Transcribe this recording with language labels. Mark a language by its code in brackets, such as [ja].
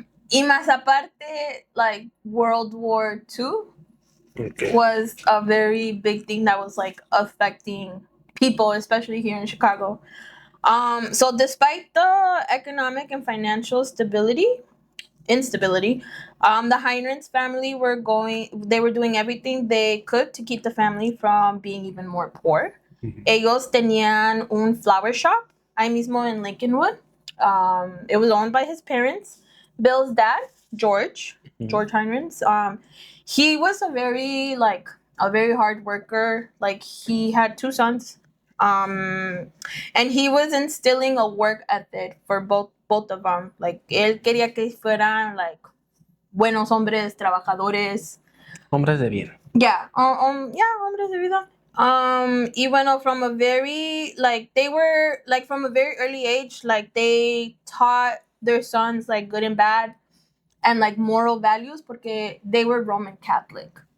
[es] Y más aparte, [en] like, World War II was a very big thing that was, like, affecting people, especially here in Chicago. So despite the economic and financial instability, the Heirens family were doing everything they could to keep the family from being even more poor. Mm-hmm. [es] Ellos tenían un flower shop ahí mismo in Lincolnwood. [en] It was owned by his parents. Bill's dad, George Heirens, he was a very hard worker. Like, he had 2 sons. And he was instilling a work ethic for both both of them. [es] Like, él quería que fueran, like, buenos hombres, trabajadores. Hombres de bien. Yeah, hombres de vida. Y bueno, [en] from a very, like, they were, like, from a very early age, like, they taught their sons, like, good and bad, and, like, moral values, porque they were Roman Catholic.